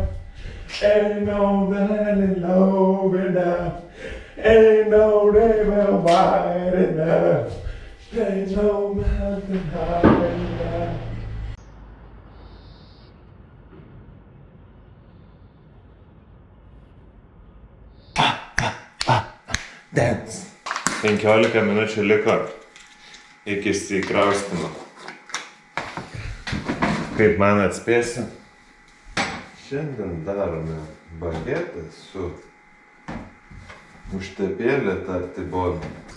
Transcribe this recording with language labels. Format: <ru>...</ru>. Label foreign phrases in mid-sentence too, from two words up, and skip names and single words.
<en>ain't no valley low enough, ain't no river wide enough, ain't no mountain high enough. Dance.</en> <lt>15 minučių liko iki išsikraustimo. Kaip man atspėsi, šiandien darome bagetą su užtepėlė tartiboną.</lt>